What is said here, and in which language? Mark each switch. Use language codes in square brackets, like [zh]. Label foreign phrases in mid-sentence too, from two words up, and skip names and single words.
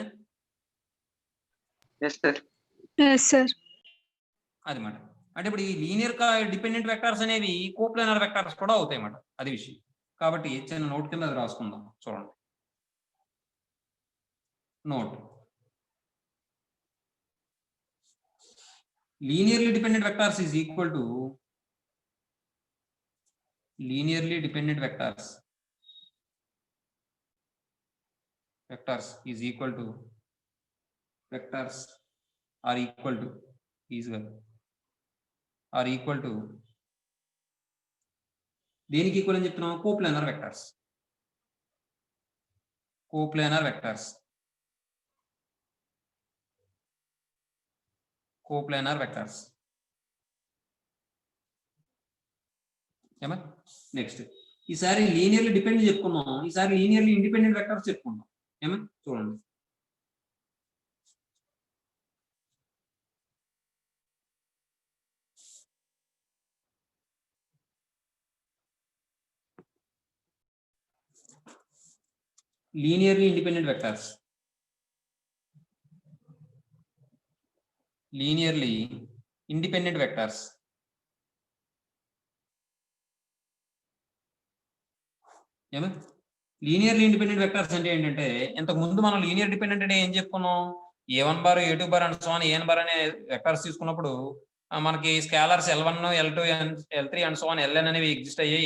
[te] అది మాట. అంటే ఇప్పుడు ఈ [en] linear dependent vectors [te] అనేవి [en] coplanar vectors [te] కూడా అవుతాయి అన్నమాట, అది విషయం. కాబట్టి చిన్న నోట్ కింద అది రాసుకుందాం. [en] చూడండి, నోట్ linearly dependent vectors is equal to linearly dependent vectors is equal to vectors are equal to [te] దేనికి ఈక్వల్ అని చెప్తున్నాం? [en] coplanar vectors. coplanar vectors [te] ఏమా? నెక్స్ట్ ఈసారి [en] linearly dependent [te] చెప్పుకున్నాం, ఈసారి [en] linearly independent vectors [te] చెప్పుకుందాం. ఏమా? చూడండి, [en] linearly independent vectors. Linearly independent vectors. [te] ఏమా? [en] linearly independent vectors [te] అంటే ఏంటంటే, ఇంతకు ముందు మనం [en] linear dependent [te] అంటే ఏం చెప్పుకున్నాం? [en] A1 bar, A2 bar and so on AN bar [te] అనే వెక్టర్స్ తీసుకున్నప్పుడు మనకి స్కేలర్స్ L1, L2, L3 [en] and so on [te] Ln అనేవి ఎగ్జిస్ట్ అయ్యాయి.